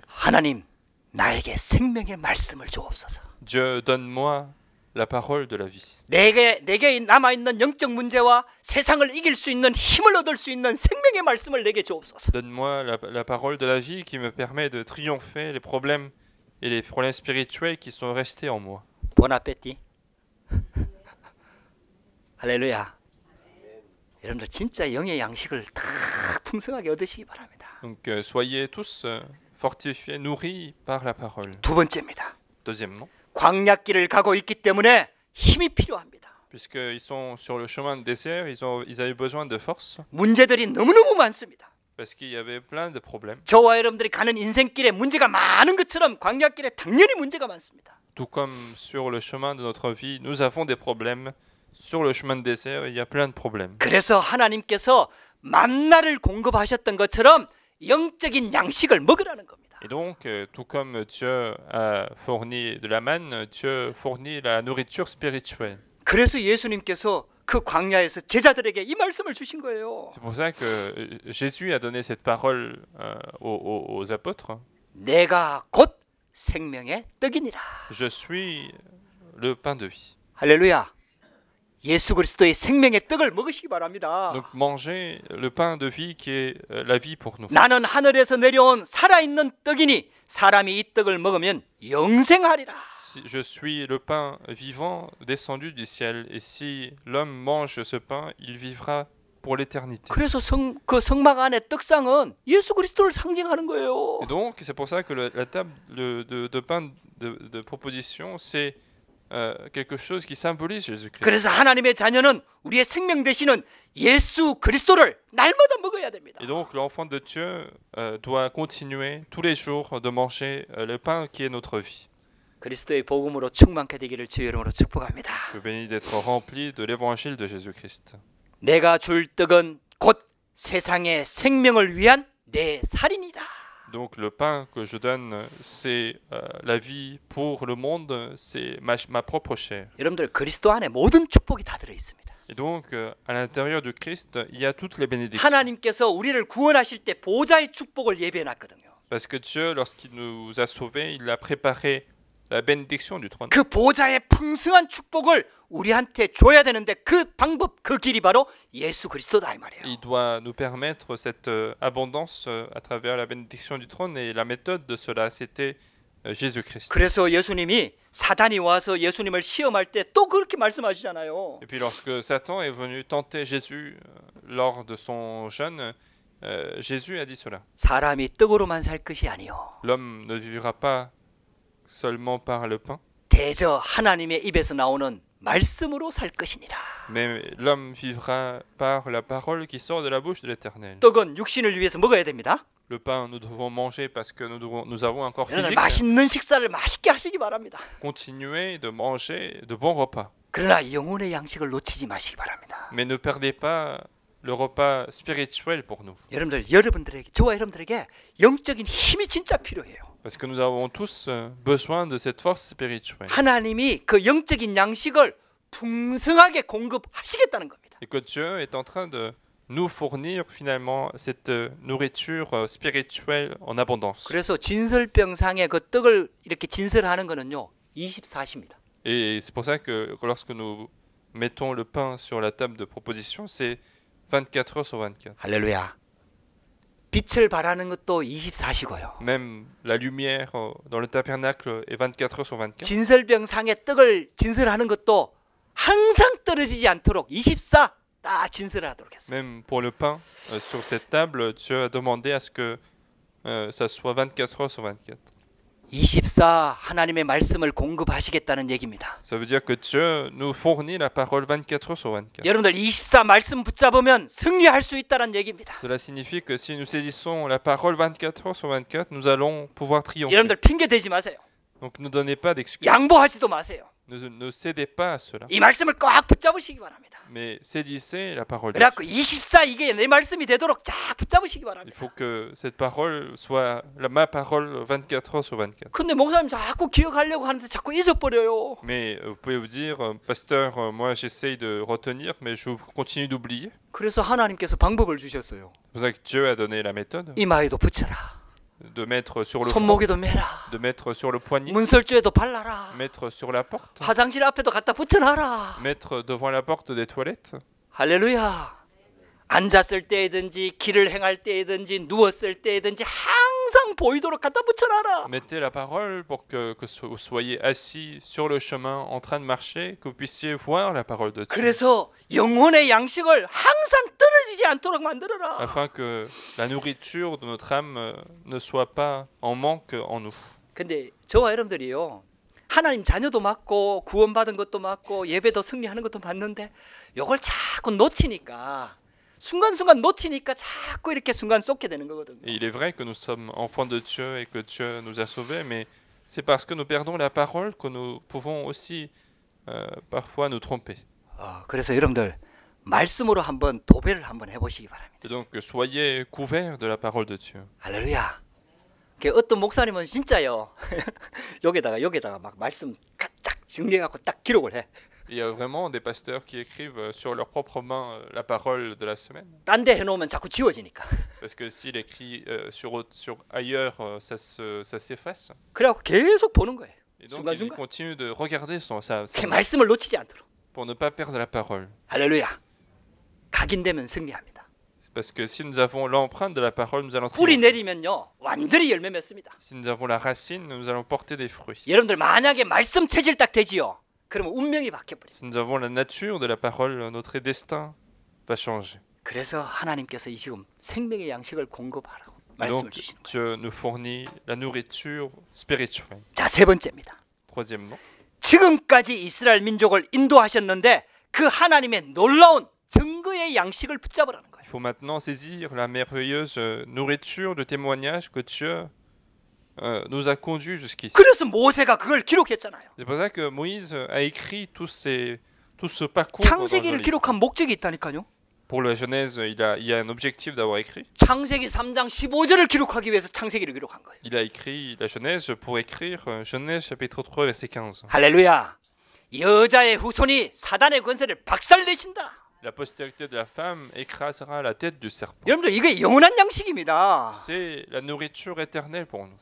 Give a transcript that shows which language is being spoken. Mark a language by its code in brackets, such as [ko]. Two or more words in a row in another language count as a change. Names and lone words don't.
[ko] 하나님, 나에게 생명의 말씀을 주옵소서. [fr] Dieu, donne-moi la parole de la vie. [ko] 내게 남아있는 영적 문제와 세상을 이길 수 있는 힘을 얻을 수 있는 생명의 말씀을 내게 주옵소서. [fr] Donne-moi la parole de la vie qui me permet de triompher les problèmes et les problèmes spirituels qui sont restés en moi. Bon appétit. [ko] 할렐루야. 여러분들 진짜 영의 양식을 다 풍성하게 얻으시기 바랍니다. [fr] Donc soyez tous fortifiés, nourris par la parole. [ko] 두 번째입니다. [fr] Deuxièmement, [ko] 광야길을 가고 있기 때문에 힘이 필요합니다. [fr] puisqu'ils sont sur le chemin de désert, ils avaient besoin de force, [ko] 문제들이 너무너무 많습니다. [fr] parce qu'il y avait plein de problèmes. [ko] 저와 여러분들이 가는 인생길에 문제가 많은 것처럼 광야길에 당연히 문제가 많습니다. [fr] Tout comme sur le chemin de notre vie, nous avons des problèmes. Sur le chemin de désert, il y a plein de problèmes. [ko] 그래서 하나님께서 만나를 공급하셨던 것처럼 영적인 양식을 먹으라는 겁니다. [fr] Et donc, tout comme Dieu a fourni de la manne, Dieu fournit la nourriture spirituelle. [ko] 그래서 예수님께서 그 광야에서 제자들에게 이 말씀을 주신 거예요. [fr] C'est pour ça que Jésus a donné cette parole aux apôtres. [ko] 내가 곧 생명의 떡이니라. [fr] Je suis le pain de vie. [ko] 할렐루야. 예수 그리스도의 생명의 떡을 먹으시기 바랍니다. [fr] Donc mangez le pain de vie qui est la vie pour nous. [ko] 나는 하늘에서 내려온 살아있는 떡이니 사람이 이 떡을 먹으면 영생하리라. [fr] Je suis le pain vivant descendu du ciel. Et si l'homme mange ce pain, il vivra pour l'éternité. [ko] 그래서 그 성막 안에 떡상은 예수 그리스도를 상징하는 거예요. [fr] Et donc, c'est pour ça que la table de pain de proposition, c'est quelque chose qui symbolise Jésus-Christ. [ko] 그래서 하나님의 자녀는 우리의 생명 되시는 예수 그리스도를 날마다 먹어야 됩니다. [fr] Et donc, l'enfant de Dieu doit continuer tous les jours de manger le pain qui est notre vie. [ko] 그리스도의 복음으로 충만케 되기를 주의 이름으로 축복합니다. [fr] Je bénis d'être rempli de l'évangile de Jésus-Christ. [ko] 내가 줄 떡은 곧 세상의 생명을 위한 내 살이니라. [fr] Donc le pain que je donne, c'est la vie pour le monde, c'est ma propre chair. [ko] 여러분들 그리스도 안에 모든 축복이 다 들어 있습니다. [fr] Et donc à l'intérieur du Christ, il y a toutes les bénédictions. [ko] 하나님께서 우리를 구원하실 때 보좌의 축복을 예배해 놨거든요. [fr] Parce que Dieu, lorsqu'il nous a sauvés, il a préparé la bénédiction du trône. [ko] 그 보좌의 풍성한 축복을 우리한테 줘야 되는데 그 방법, 그 길이 바로 예수 그리스도다 이 말이에요. [fr] Il doit nous permettre cette abondance à travers la bénédiction du trône et la méthode de cela, c'était Jésus-Christ. [ko] 그래서 예수님이 사단이 와서 예수님을 시험할 때 또 그렇게 말씀하시잖아요. [fr] Et puis lorsque Satan est venu tenter Jésus lors de son jeûne, Jésus a dit cela. [ko] 사람이 떡으로만 살 것이 아니요. [fr] L'homme ne vivra pas seulement par le pain, [ko] 대저 하나님의 입에서 나오는 말씀으로 살 것이니라. [fr] Mais l'homme vivra par la parole qui sort de la bouche de l'Éternel. [ko] 떡은 육신을 위해서 먹어야 됩니다. [fr] Le pain, nous devons manger parce que nous avons un corps [ko] 여러분들 [fr] physique. [ko] 맛있는 식사를 맛있게 하시기 바랍니다. [fr] Continuez de manger de bons repas. [ko] 그러나 영혼의 양식을 놓치지 마시기 바랍니다. [fr] Mais ne perdez pas le repas spirituel pour nous. [ko] 여러분들에게 저와 여러분들에게 영적인 힘이 진짜 필요해요. [fr] Parce que nous avons tous besoin de cette force spirituelle. [ko] 하나님이 그 영적인 양식을 풍성하게 공급하시겠다는 겁니다. [fr] Et que Dieu est en train de nous fournir finalement cette nourriture spirituelle en abondance. [ko] 그래서 진설병상에 그 떡을 이렇게 진설하는 거는요 24시입니다. [fr] Et c'est pour ça que lorsque nous mettons le pain sur la table de proposition, c'est 24 heures sur 24. [ko] 할렐루야. 빛을 발하는 것도 24시고요. [fr] Même la lumière dans le tabernacle est 24 heures sur 24. [ko] 진설병상에 떡을 진설하는 것도 항상 떨어지지 않도록 24 딱 진설하도록 했어요. [fr] Même pour le pain, sur cette table, Dieu a demandé à ce que ça soit 24 heures sur 24. [ko] 24 하나님의 말씀을 공급하시겠다는 얘기입니다. [fr] Ça veut dire que Dieu nous fournit la parole 24 heures sur 24. [ko] 여러분들 24 말씀 붙잡으면 승리할 수 있다는 얘기입니다. [fr] Cela signifie que si nous saisissons la parole 24 heures sur 24, nous allons pouvoir triompher. [ko] 여러분들 핑계 대지 마세요. [fr] Donc ne donnez pas d'excuses. [ko] 양보하지도 마세요. [fr] Ne cédez pas à cela. [ko] 이 말씀을 꽉 붙잡으시기 바랍니다. [fr] Mais saisissez la parole de [ko] 그래갖고 [fr] Dieu. [ko] 24 이게 내 말씀이 되도록 쫙 붙잡으시기 [fr] Il [ko] 바랍니다. [fr] faut que cette parole soit ma parole 24 heures sur 24. [ko] 근데 목사님 자꾸 기억하려고 하는데 자꾸 잊어버려요. [fr] Mais vous pouvez vous dire, pasteur, moi j'essaye de retenir, mais je continue d'oublier. [ko] 그래서 하나님께서 방법을 주셨어요. [fr] C'est pour ça que Dieu a donné la méthode [ko] 이마에도 붙여라. [fr] de mettre sur le front, [ko] 손목에도 매라. [fr] de mettre sur le poignet, [ko] 문설주에도 발라라. [fr] mettre sur la porte, [ko] 화장실 앞에도 갖다 붙여놔라. [fr] mettre devant la porte des toilettes. [ko] 할렐루야. 앉았을 때이든지 길을 행할 때이든지 누웠을 때이든지 항상 보이도록 갖다 붙여놔라. [fr] Mettez la parole pour que vous soyez assis sur le chemin en train de marcher, que vous puissiez voir la parole de Dieu. [ko] 그래서 영혼의 양식을 항상 떨어지지 않도록 만들어라. [fr] Afin que la nourriture de notre âme ne soit pas en manque en nous. [ko] 근데 저와 여러분들이요. 하나님 자녀도 맞고 구원받은 것도 맞고 예배도 승리하는 것도 맞는데 이걸 자꾸 놓치니까 순간순간 놓치니까 자꾸 이렇게 순간 쏟게 되는 거거든요. [fr] Et il est vrai que nous sommes enfants de Dieu et que Dieu nous a sauvés, mais c'est parce que nous perdons la parole que nous pouvons aussi parfois nous tromper. [ko] 그래서 여러분들 말씀으로 한번 도배를 한번 해보시기 바랍니다. [fr] Et donc soyez couverts de la parole de Dieu. [ko] 할렐루야. 어떤 목사님은 진짜요. 여기다가 막 말씀 쫙 정리해갖고 딱 기록을 해. [fr] Il y a vraiment des pasteurs qui écrivent sur leurs propres mains la parole de la semaine. [ko] 딴 데 해놓으면 자꾸 지워지니까. [fr] Parce que s'il écrit sur ailleurs, ça s'efface. [ko] 그래갖고 계속 보는 거예요. [fr] Et donc il [ko] 순간순간. [fr] continue de regarder sa [ko] 그 말씀을 놓치지 않도록. [fr] pour ne pas perdre la parole. [ko] 할렐루야. 각인되면 승리합니다. [fr] Parce que si nous avons l'empreinte de la parole, nous allons [ko] 뿌리 [fr] triompher. [ko] 내리면요 완전히 열매 맺습니다. [fr] Si nous avons la racine, nous allons porter des fruits. [ko] 여러분들 만약에 말씀 체질 딱 되지요. 그러면 운명이 바뀌어버려요. [fr] Si nous avons la nature de la parole, notre destin va changer. [ko] 그래서 하나님께서 이 지금 생명의 양식을 공급하라고 말씀을 [fr] Donc [ko] 주시는 거예요. [fr] Dieu nous fournit la nourriture spirituelle. [ko] 자, 세 번째입니다. [fr] Troisièmement, [ko] 지금까지 이스라엘 민족을 인도하셨는데 그 하나님의 놀라운 증거의 양식을 붙잡으라는 거예요. [fr] il faut maintenant saisir la merveilleuse nourriture de témoignage que Dieu nous a conduits jusqu'ici. [ko] 그래서 모세가 그걸 기록했잖아요. [fr] C'est pour ça que Moïse a écrit tout ce parcours dans un [ko] 창세기를 [fr] livre. [ko] 기록한 목적이 있다니까요. [fr] Pour la Genèse, il y a un objectif d'avoir écrit. [ko] 창세기 3장 15절을 기록하기 위해서 창세기를 기록한 거예요. [fr] Il a écrit la Genèse pour écrire Genèse chapitre 3 verset 15. [ko] 할렐루야. 여자의 후손이 사단의 권세를 박살내신다. [fr] La postérité de la femme écrasera la tête du serpent. [ko] 여러분들 이게 영원한 양식입니다. [fr] C'est la nourriture éternelle pour nous.